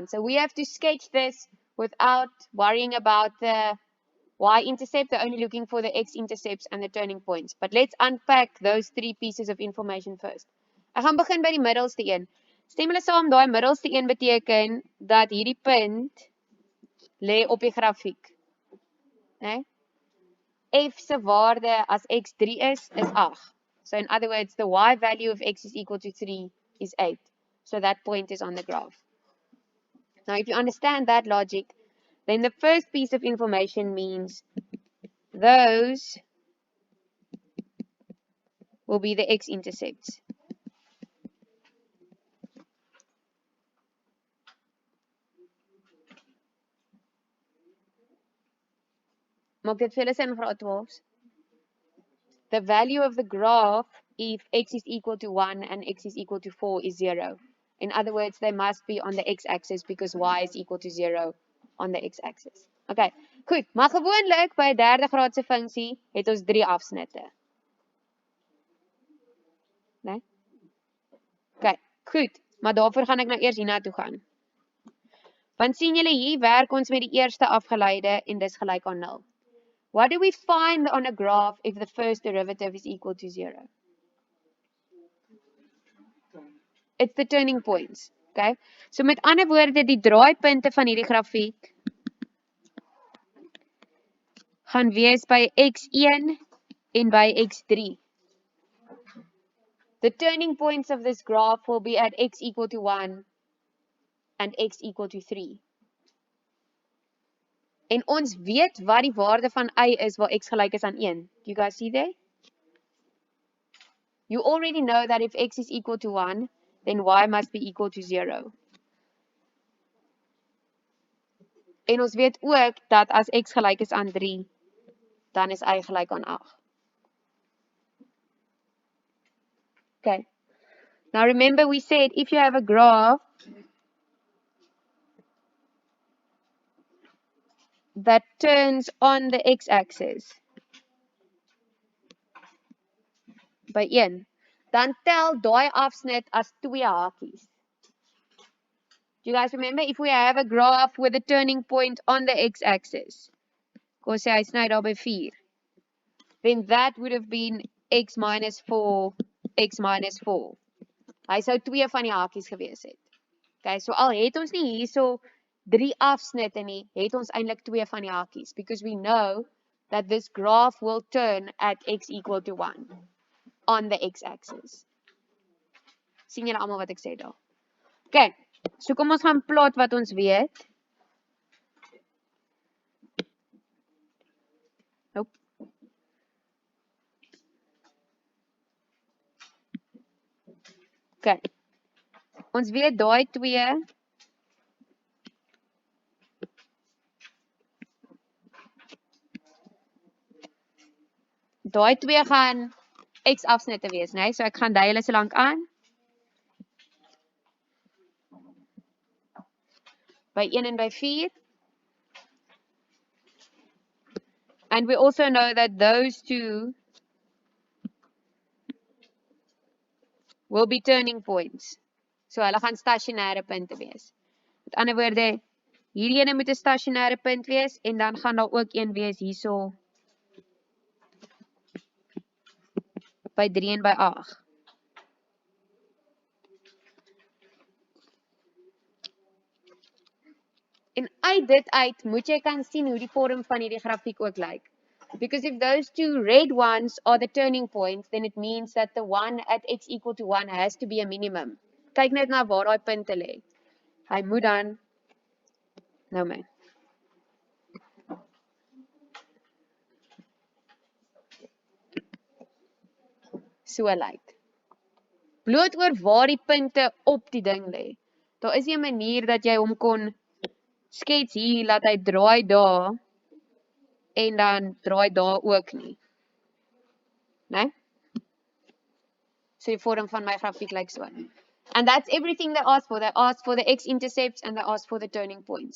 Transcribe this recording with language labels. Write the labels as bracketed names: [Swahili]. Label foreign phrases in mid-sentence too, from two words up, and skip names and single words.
[English] So we have to sketch this without worrying about the y-intercept. They're only looking for the x-intercepts and the turning points. But let's unpack those 3 pieces of information first. [Afrikaans] Ek gaan begin by die middelste een. Stem hulle saam, daai middelste een beteken dat hierdie punt lê op die grafiek. Nee? F se waarde as x 3 is 8. [English] So in other words, the y value of x is equal to 3 is 8. So that point is on the graph. Now if you understand that logic, then the first piece of information means those will be the x-intercepts. [Afrikaans] Maak dit vir julle sin vir 12s? [English] The value of the graph if x is equal to 1 and x is equal to 4 is 0. In other words, they must be on the x-axis because y is equal to 0 on the x-axis. [Afrikaans] Okay, goed. Maar gewoonlik by 'n derde graadse funksie het ons 3 afsnitte. Nee? Okay, goed. Maar daarvoor gaan ek nou eers hiernatoe gaan. Want sien julle hier werk ons met die eerste afgeleide en dis gelyk aan 0. [English] What do we find on a graph if the first derivative is equal to 0? It's the turning points. Okay? [Afrikaans] So met ander woorde, die draaipunte van hierdie grafiek gaan wees by x1 en by x3. [English] The turning points of this graph will be at x equal to 1 and x equal to 3. [Afrikaans] En ons weet wat die waarde van y is waar x gelyk is aan 1. [English] Do you guys see there? You already know that if x is equal to 1, then y must be equal to 0. [Afrikaans] En ons weet ook dat as x gelyk is aan 3, dan is y gelyk aan 8. Okay. [English] Now remember we said if you have a graph that turns on the x-axis by 1, [Afrikaans] dan tel daai afsnit as 2 hakies. [English] Do you guys remember if we have a graph with a turning point on the x-axis? [Afrikaans] Kom sê hy sny daar by 4. [English] Then that would have been x minus 4, x minus 4. [Afrikaans] Hy sou 2 van die hakies gewees het. Okay, so al het ons nie hierso 3 afsnitte nie, het ons eintlik 2 van die hakies, [English] because we know that this graph will turn at x equal to 1 on the x-axis. [Afrikaans] Sien julle almal wat ek sê daar? Okay, so kom ons gaan plot wat ons weet. Nope. Okay, ons weet daai 2 gaan x afsnitte wees, né? So ek gaan dui hulle so lank aan. By 1 en by 4. [English] And we also know that those 2 will be turning points. [Afrikaans] So hulle gaan stasionêre punte wees. Met ander woorde, hierdie ene moet 'n stasionêre punt wees en dan gaan daar ook een wees hierso by 3 en by 8. En uit dit uit moet jy kan sien hoe die vorm van hierdie grafiek ook lyk. [English] Because if those 2 red ones are the turning points, then it means that the one at x equal to 1 has to be a minimum. [Afrikaans] Kyk net na waar daai punte lê. Hy moet dan nou my. So lyk. Bloot oor waar die punte op die ding lê. Daar is nie 'n manier dat jy hom kon skets hier, laat hy draai daar en dan draai daar ook nie. Né? So die vorm van my grafiek lyk so. [English] And that's everything they asked for. They asked for the x-intercepts and they asked for the turning points.